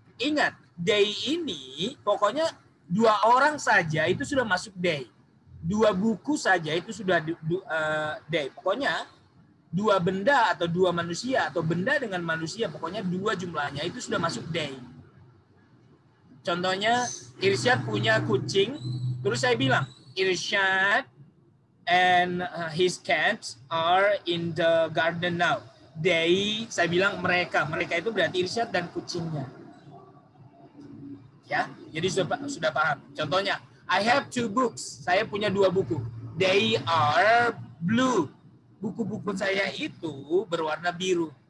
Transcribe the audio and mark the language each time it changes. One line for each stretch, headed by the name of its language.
Indonesian: Ingat, they ini pokoknya 2 orang saja itu sudah masuk they. 2 buku saja itu sudah they. Pokoknya 2 benda atau 2 manusia atau benda dengan manusia, pokoknya 2 jumlahnya itu sudah masuk they. Contohnya Irsyad punya kucing, terus saya bilang
English: Irsyad and his cats are in the garden now.
Indonesian: They, saya bilang mereka itu berarti Irsyad dan kucingnya. Ya, jadi sudah paham. Contohnya,
English: I have 2 books.
Indonesian: Saya punya 2 buku.
English: They are blue.
Indonesian: Buku-buku saya itu berwarna biru.